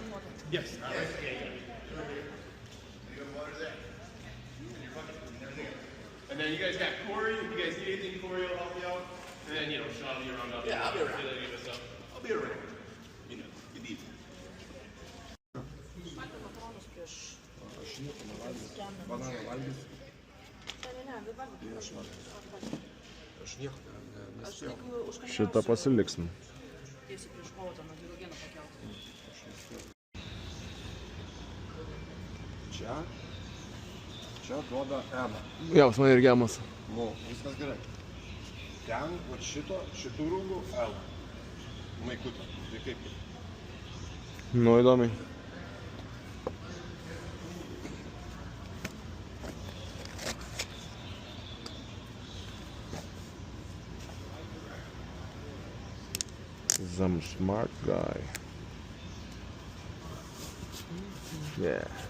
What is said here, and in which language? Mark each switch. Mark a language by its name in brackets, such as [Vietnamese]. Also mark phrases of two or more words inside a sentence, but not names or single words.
[English] Yes. All right. And then you guys got Corey. If you guys need anything, Corey will help you out. And then, you know, Sean will be around. I'll be around. I'll be around. You know, you need it. [Lithuanian] Šitą pasiliksim. Čia duoda Emą. Jo, pas mane irgi Emas. Nu, viskas gerai. Ten, va šitų rūbų L. Maikutą. Tai kaip? Nu, įdomiai. [English] Some smart guy. Yeah.